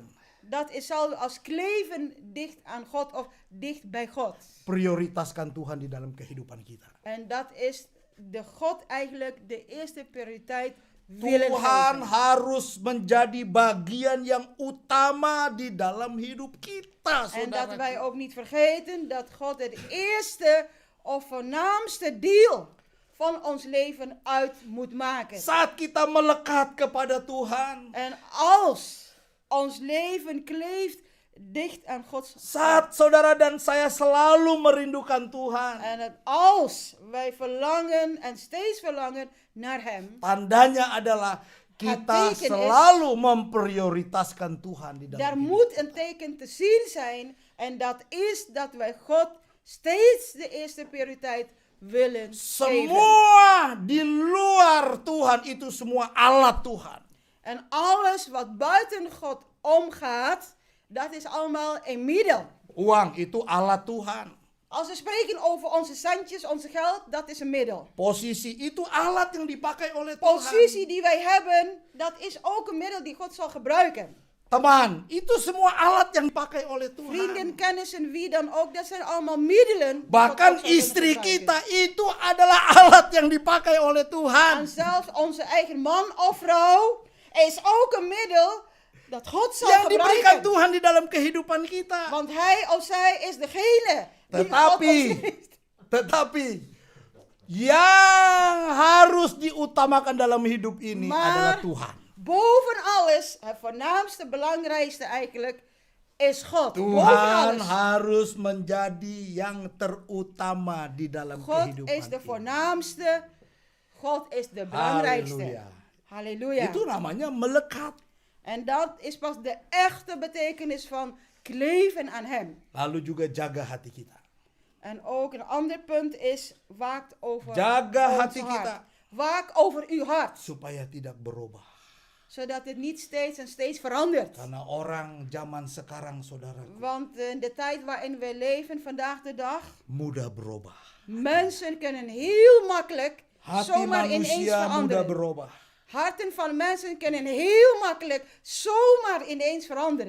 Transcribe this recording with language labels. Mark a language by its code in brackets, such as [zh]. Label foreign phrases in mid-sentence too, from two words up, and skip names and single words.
[nl] Dat is zal als kleven dicht aan God of dicht bij God. [id] Prioritaskan Tuhan di dalam kehidupan kita. [nl] En dat is de God eigenlijk de eerste prioriteit willen [id] Tuhan [nl] geven. [id] harus menjadi bagian yang utama di dalam hidup kita, [nl] En dat wij [id] saudara. [nl] ook niet vergeten dat God het eerste of voornaamste deel van ons leven uit moet maken. [id] Saat kita melekat kepada Tuhan, [nl] En als ons leven kleeft dicht aan Gods [id] saat saudara dan saya selalu merindukan Tuhan, [nl] en het als wij verlangen en steeds verlangen naar Hem, [id] tandanya adalah kita [nl] teken is- [id] selalu memprioritaskan Tuhan di dalam [nl] daar [id] hidup. [nl] moet een teken te zien zijn. En dat is dat wij God steeds de eerste prioriteit willen geven. [id] Semua di luar Tuhan itu semua alat Tuhan. [nl] En alles wat buiten God omgaat, dat is allemaal een middel. [id] Uang itu alat Tuhan. [nl] Als we spreken over onze centjes, onze geld, dat is een middel. [id] Posisi itu alat yang dipakai oleh Tuhan. [nl] Positie die wij hebben, dat is ook een middel die God zal gebruiken. [id] Teman, itu semua alat yang dipakai oleh Tuhan. [nl] Vrienden, kennissen, wie dan ook, dat zijn allemaal middelen. die God ook [id] Bahkan [nl] zal willen [id] istri [nl] gebruiken. [id] kita itu adalah alat yang dipakai oleh [nl] En [id] Tuhan. [nl] zelfs onze eigen man of vrouw is ook een middel dat God zal [id] Yang diberikan [nl] gebruiken. [id] Tuhan di dalam kehidupan kita. [nl] Want hij of zij is degene die God ons heeft. [id] Tetapi yang harus diutamakan dalam hidup ini [nl] Maar [id] adalah Tuhan. [nl] boven alles, het voornaamste, belangrijkste eigenlijk, is God. Boven [id] Tuhan [nl] alles. [id] harus menjadi yang terutama di dalam [nl] God [id] kehidupan [nl] is de [id] kita. [nl] voornaamste. God is de belangrijkste. Halleluja. Halleluja. [id] Itu namanya melekat. [nl] En dat is pas de echte betekenis van kleven aan Hem. [id] Lalu juga jaga hati kita. [nl] En ook een ander punt is, waakt over [id] Jaga [nl] ons [id] hati [nl] hart. [id] kita. [nl] Waak over uw hart. [id] Supaya tidak berubah. [nl] Zodat het niet steeds en steeds verandert. [id] Karena orang zaman sekarang, saudaraku, [nl] Want in de tijd waarin wij leven vandaag de dag, [id] mudah berubah. [nl] mensen kunnen heel makkelijk [id] Hati [nl] zomaar ineens [id] manusia mudah [nl] veranderen. [id] berubah. [nl] Harten van mensen kunnen heel makkelijk zomaar ineens veranderen.